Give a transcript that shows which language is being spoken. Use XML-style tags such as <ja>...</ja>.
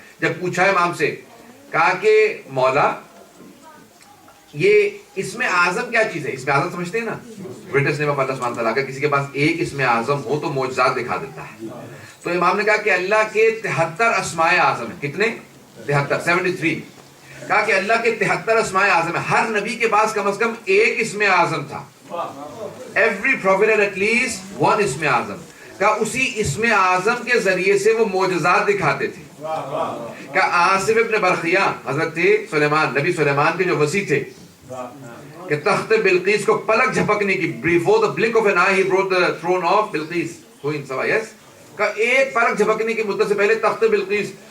<ur>جب پوچھا امام سے, کہا کہ مولا یہ اسم اعظم کیا چیز ہے؟ اسم اعظم سمجھتے ہیں نا,</ur> <en>greatest name of</en> <ur>اللہ سبحانہ تعالیٰ کا. کسی کے پاس ایک اسم اعظم ہو تو معجزات دکھا دیتا ہے. تو امام نے کہا کہ اللہ کے 73 اسماء اعظم ہیں. کتنے؟ 73. کہا کہ اللہ کے 73 اسماء اعظم ہیں. ہر نبی کے پاس کم از کم ایک اسم اعظم تھا.</ur> <en>Every prophet had at least one اسم اعظم.</en> <ur>کہا اسی اسم اعظم کے ذریعے سے وہ معجزات دکھاتے تھے. کہا آصف ابن برخیہ حضرت سلیمان, نبی سلیمان کے جو وصی تھے, کہ تخت بلقیس کو پلک جھپکنے کی,</ur> <en>before the blink of an eye he brought the throne of Bilqis.</en> <ur>کوئی سوا, yes, کہ ایک پلک جھپکنے کی مدت سے پہلے تخت بلقیس</ur>